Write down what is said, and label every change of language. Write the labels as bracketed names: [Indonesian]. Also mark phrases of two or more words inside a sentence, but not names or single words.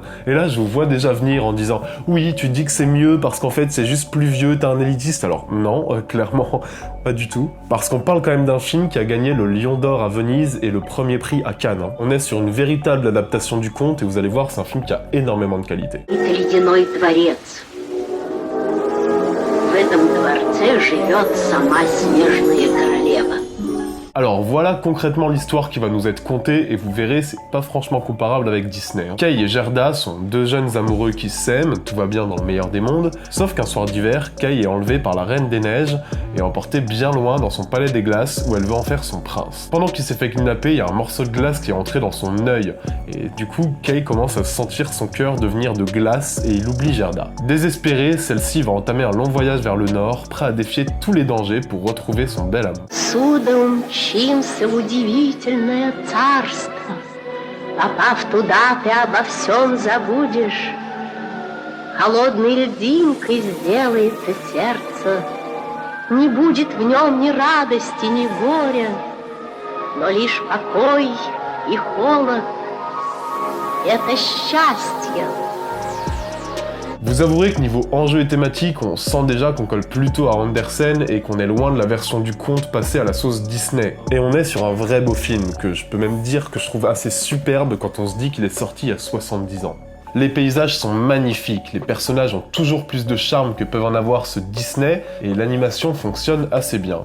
[French] Et là, je vous vois déjà venir en disant « Oui, tu dis que c'est mieux parce qu'en fait c'est juste plus vieux, t'es un élitiste. » Alors non, clairement, pas du tout. Parce qu'on parle quand même d'un film qui a gagné le Lion d'Or à Venise et le premier prix à Cannes. On est sur une véritable adaptation du conte et vous allez voir, c'est un film qui a énormément de qualité. [Russian] В этом дворце живет сама снежная королева. [French] Alors voilà concrètement l'histoire qui va nous être contée et vous verrez, c'est pas franchement comparable avec Disney. Kay et Gerda sont deux jeunes amoureux qui s'aiment, tout va bien dans le meilleur des mondes, sauf qu'un soir d'hiver, Kay est enlevée par la Reine des Neiges et emportée bien loin dans son palais des glaces où elle veut en faire son prince. Pendant qu'il s'est fait kidnapper, il y a un morceau de glace qui est entré dans son œil et du coup Kay commence à sentir son cœur devenir de glace et il oublie Gerda. Désespérée, celle-ci va entamer un long voyage vers le nord, prêt à défier tous les dangers pour retrouver son bel amour. [Russian] Мчимся в удивительное царство. Попав туда, ты обо всем забудешь. Холодной льдинкой сделается сердце. Не будет в нем ни радости, ни горя, но лишь покой и холод. Это счастье. [French] Vous avouerez que niveau enjeu et thématique, on sent déjà qu'on colle plutôt à Andersen et qu'on est loin de la version du conte passée à la sauce Disney. Et on est sur un vrai beau film, que je peux même dire que je trouve assez superbe quand on se dit qu'il est sorti il y a 70 ans. Les paysages sont magnifiques, les personnages ont toujours plus de charme que peuvent en avoir ceux de Disney, et l'animation fonctionne assez bien.